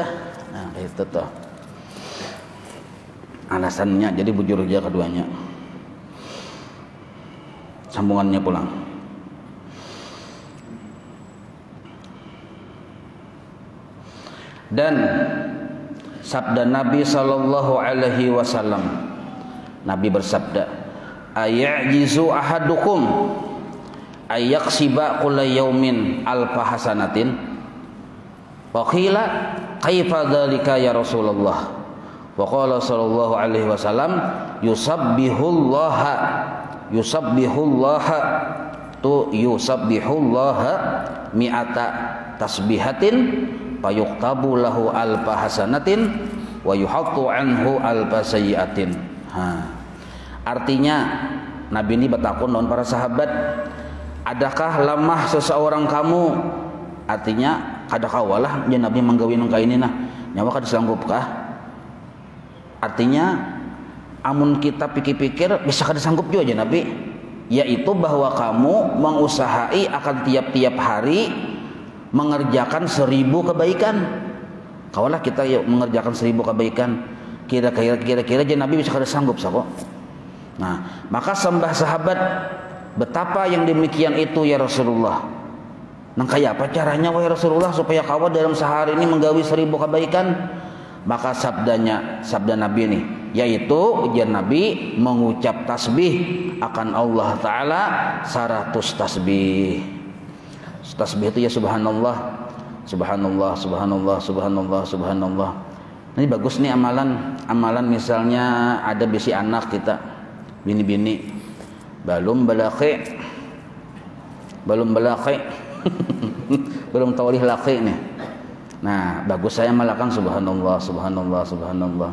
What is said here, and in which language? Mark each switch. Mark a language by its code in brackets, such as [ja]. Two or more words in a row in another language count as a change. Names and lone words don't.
[id] Nah, itu tuh alasannya. [bjn] Jadi bujur aja keduanya. Sambungannya pulang. [id] Dan sabda Nabi [ar] صلى الله عليه وسلم, [id] Nabi bersabda, [ar] أيعجز أحدكم أيكسب كل يوم ألف حسنة. وقيل كيف ذلك يا رسول الله? وقال صلى الله عليه وسلم يسبح الله مائة تسبيحة فيكتب له ألف حسنة ويحط عنه ألف سيئة. [id] Artinya Nabi ini bertakun dengan para sahabat, adakah lemah seseorang kamu? [bjn] Artinya adakah walah ya Nabi menggawi nang kaini nah nyawa kada sanggupkah? [id] Artinya amun kita pikir-pikir bisa kada sanggup juga ya Nabi, yaitu bahwa kamu mengusahai akan tiap-tiap hari mengerjakan 1000 kebaikan. [bjn] Kawalah kita yuk mengerjakan 1000 kebaikan. Kira-kira aja Nabi bisa kada sanggup sako. Nah, maka sembah sahabat, betapa yang demikian itu [ar] يا رسول الله. [bjn] Nang kaya apa caranya wahai Rasulullah supaya kawan dalam sehari ini menggawi 1000 kebaikan? [id] Maka sabda Nabi ini, yaitu ujian Nabi mengucap tasbih akan Allah Ta'ala 100 tasbih. Tasbih itu ya [ar] سبحان الله، سبحان الله، سبحان الله، سبحان الله، سبحان الله. [bjn] Ini bagus nih amalan misalnya ada bisi anak kita, bini-bini belum balaki belum tawalih laki nih. Nah, bagus saya malakan [ar] سبحان الله، سبحان الله، سبحان الله.